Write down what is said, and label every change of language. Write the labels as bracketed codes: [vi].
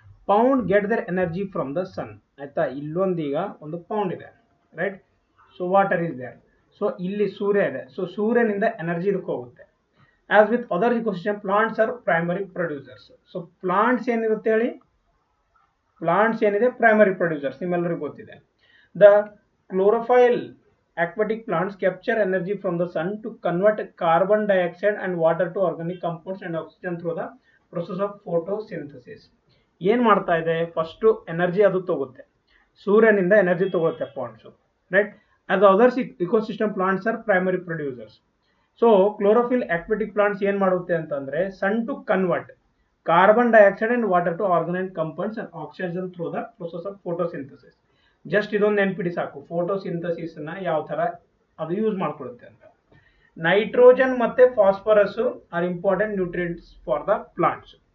[en] Pond get their energy from the sun ಆಯ್ತಾ. [kn] ಇಲ್ಲೊಂದೀಗ ಒಂದು pound ಇದೆ, [en] Right. So water is there. [kn] So ಇಲ್ಲಿ ಸೂರ್ಯ ಇದೆ, ಸೊ ಸೂರ್ಯನಿಂದ ಎನರ್ಜಿ ಇದಕ್ಕೆ ಹೋಗುತ್ತೆ. [en] As with other ecosystem plants are primary producers. [kn] So plants ಏನಿರುತ್ತೆ ಹೇಳಿ, ಪ್ಲಾಂಟ್ಸ್ ಏನಿದೆ ಪ್ರೈಮರಿ ಪ್ರೊಡ್ಯೂಸರ್ಸ್ ನಿಮ್ಮೆಲ್ಲರಿಗೂ ಗೊತ್ತಿದೆ. [en] The chlorophyll aquatic plants capture energy from the sun to convert carbon dioxide and water to organic compounds and oxygen through the process of photosynthesis. [kn] ಏನ್ ಮಾಡ್ತಾ ಇದೆ, first energy ಅದು ತಗೋತ್ತೆ, ಸೂರ್ಯನಿಂದ energy ತಗೋತ್ತೆ plants, right. [en] as others ecosystem plants are primary producers. So chlorophyll aquatic plants [kn] ಏನ್ ಮಾಡುತ್ತೆ ಅಂತಂದ್ರೆ [en] Sun to convert carbon dioxide and water to organic compounds and oxygen through the process of photosynthesis. [kn] Just ಇದೊಂದು ನೆನ್ಪಿಡಿ ಸಾಕು, photosynthesis ನ ಯಾವ ತರ ಅದು use ಮಾಡ್ಕೊಳ್ಳುತ್ತೆ ಅಂತ. [en] Nitrogen ಮತ್ತೆ phosphorus are important nutrients for the plants.